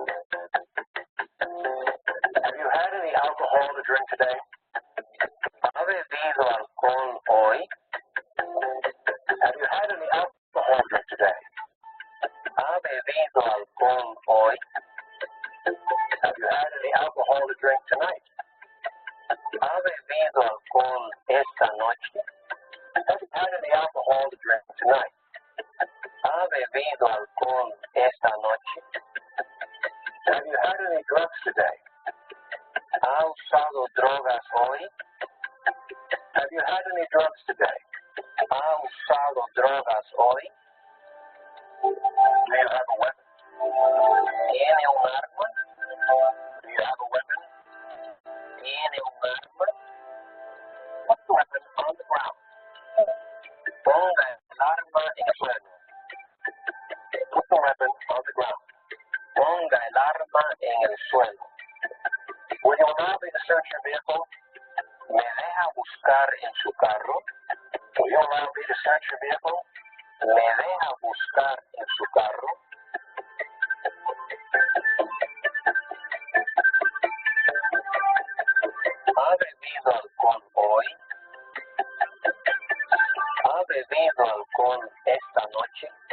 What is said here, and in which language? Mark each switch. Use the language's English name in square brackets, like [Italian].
[English] Have you had any alcohol to drink today? [Spanish] ¿Ha bebido alcohol hoy? [English] Have you had any alcohol to drink today? [Spanish] ¿Ha bebido alcohol hoy? [English] Have you had any alcohol to drink tonight? [Spanish] ¿Ha bebido alcohol esta noche? [English] Have you had any alcohol to drink tonight? [Spanish] ¿Ha bebido alcohol esta noche? [English] Have you had any drugs today? [Spanish] ¿Ha usado drogas hoy? [English] Have you had any drugs today? [Spanish] ¿Ha usado drogas hoy? [English] Do you have a weapon? Put the weapon on the ground. [Spanish] Ponga el arma en el suelo. [English] Put the weapon on the ground. [Spanish] Ponga el arma en el suelo. [English] Will you allow me to search your vehicle? [Spanish] ¿Me deja buscar en su carro? [English] Will you allow me to search your vehicle? [Spanish] ¿Me deja buscar en su carro? ¿Ha bebido alcohol hoy? ¿Ha bebido alcohol esta noche?